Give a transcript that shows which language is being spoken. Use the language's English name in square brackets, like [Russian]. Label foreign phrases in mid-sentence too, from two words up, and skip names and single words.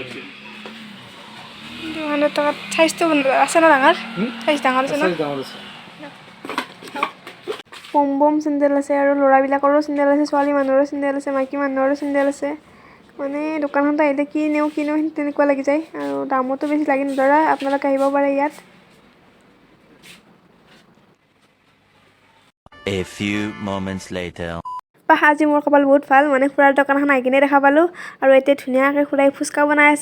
[Assamese] 200 টকাত সাইজটো আছে না ডাঙৰ? সাইজ ডাঙৰ আছে ন? বম চেণ্ডেল আছে, আৰু ল'ৰাবিলাকৰো চেণ্ডেল আছে, ছোৱালী মানুহৰো চেণ্ডেল আছে, মাইকী মানুহৰো চেণ্ডেল আছে। মানে দোকানখনত আহিলে কি নিওঁ তেনেকুৱা লাগি যায়, আৰু দামতো বেছি লাগি নধৰা। আপোনালোকে আহিব পাৰে ইয়াত। [English] A few moments later. [Assamese] আজি মোৰ কপাল বহুত ভাল, মানে খুৰাৰ দোকানখন আহি কিনে দেখা পালোঁ, আৰু এতিয়া ধুনীয়াকৈ খুৰাই ফুচকা বনাই আছে।